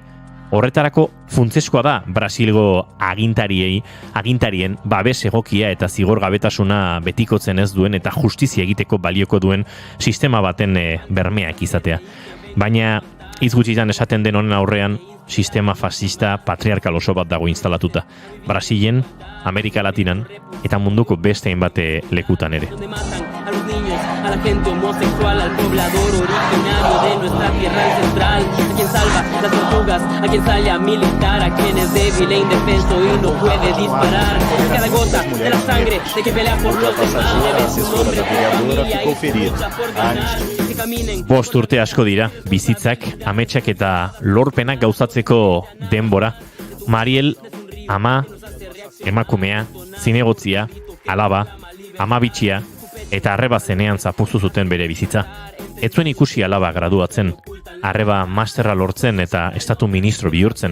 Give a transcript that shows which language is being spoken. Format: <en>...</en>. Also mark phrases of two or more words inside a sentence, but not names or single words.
<eu>Horretarako funtsezkoa da Brasilgo agintarien babes egokia eta zigorgabetasuna betikotzen ez duen eta justizia egiteko balioko duen sistema baten bermeak izatea. Baina hitz gutxitan esaten den honen aurrean sistema fascista patriarkal oso bat dago instalatuta. Brasilen, Amerika Latinan eta munduko beste hainbat lekutan ere.</eu> <es>A los niños, a la gente homosexual, al poblador originario de nuestra tierra ancestral, a quien salva las tortugas, a quien sale a militar, a quien es débil e indefenso y no puede disparar. Cada gota de la sangre de que pelea por los demás, lleve su nombre, familia y lucha por ganar. Que caminen.</es> <eu>5 urte asko dira, bizitzak, ametsak eta lorpenak gauzatzeko denbora. Mariel, ama, emakumea, zinegotzia, alaba, ama bitxia, eta arreba zenean zapuzu zuten bere bizitza. Ez zuen ikusi alaba graduatzen, arreba masterra lortzen eta estatu ministro bihurtzen.</eu>